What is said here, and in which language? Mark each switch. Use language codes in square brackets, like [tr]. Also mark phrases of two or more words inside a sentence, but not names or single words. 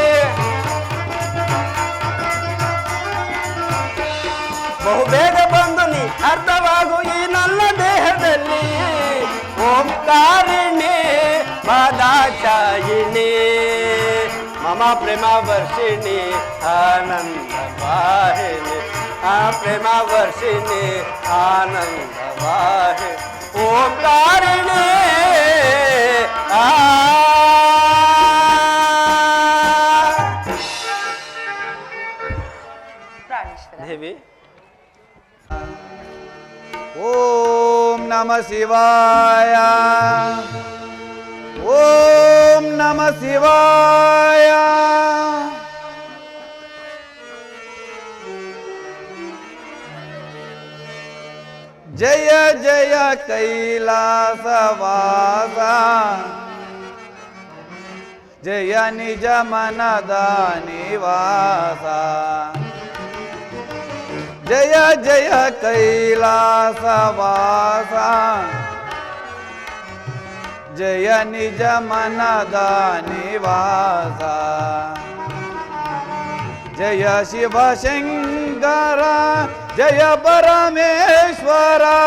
[kn] ಬಹು ಬೇಗ ಬಂದು ನೀ ಅರ್ಥವಾಗು ಈ ನನ್ನ ದೇಹದಲ್ಲಿ ಓಂಕಾರಿಣಿ ಮದಾಚಾಯಿನಿ ಮಮ ಪ್ರೇಮ ವರ್ಷಿಣಿ ಆನಂದ ವಾಹಿನಿ ಆ ಪ್ರೇಮ ವರ್ಷಿಣಿ ಆನಂದ ವಾಹಿನಿ ಓಂಕಾರಿಣಿ ಪ್ರಾಣೇಶ್ವರ ದೇವಿ [sa] ಓಂ ನಮಃ ಶಿವಾಯ ಓಂ ನಮಃ ಶಿವಾಯ [kn] ಜಯ ಜಯ ಕೈಲಾಸವಾಸ ಜಯ ನಿಜ ಮನದ ನಿವಾಸ ಜಯ ಜಯ ಕೈಲಾಸವಾಸ ಜಯ ನಿಜ ಮನದ ನಿವಾಸ ಜಯ ಶಿವ ಶಂಕರ ಜಯ ಪರಮೇಶ್ವರ